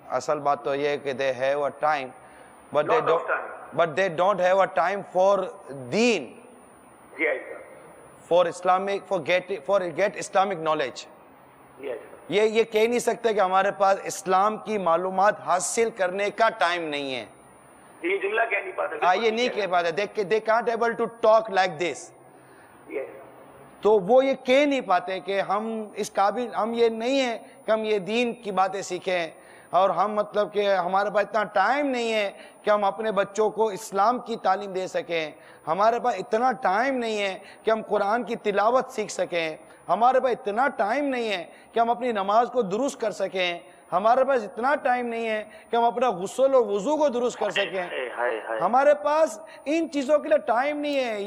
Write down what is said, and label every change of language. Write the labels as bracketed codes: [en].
[ur] اصل بات تو یہ ہے کہ [en] They have a time but they don't have a time for دین, for Islamic, for get Islamic knowledge. [ur] یہ کہہ نہیں سکتے کہ ہمارے پاس اسلام کی معلومات حاصل کرنے کا ٹائم نہیں ہے. یہ جملہ کہہ نہیں پاتے, یہ نہیں کہہ پاتے. [en] they can't able to talk like this. [ur] تو وہ یہ کہہ نہیں پاتے کہ ہم اس قابل, ہم یہ نہیں ہیں کہ ہم یہ دین کی باتیں سیکھیں, اور ہم مطلب کہ ہمارے پاس اتنا ٹائم نہیں ہے کہ ہم اپنے بچوں کو اسلام کی تعلیم دے سکیں, ہمارے پاس اتنا ٹائم نہیں ہے کہ ہم قرآن کی تلاوت سیکھ سکیں, ہمارے پاس اتنا ٹائم نہیں ہے کہ ہم اپنی نماز کو درست کر سکیں, ہمارے پاس اتنا ٹائم نہیں ہے کہ ہم اپنا غسل اور وضو کو درست کر سکیں, ہمارے پاس ان چیزوں کے لیے ٹائم نہیں ہے.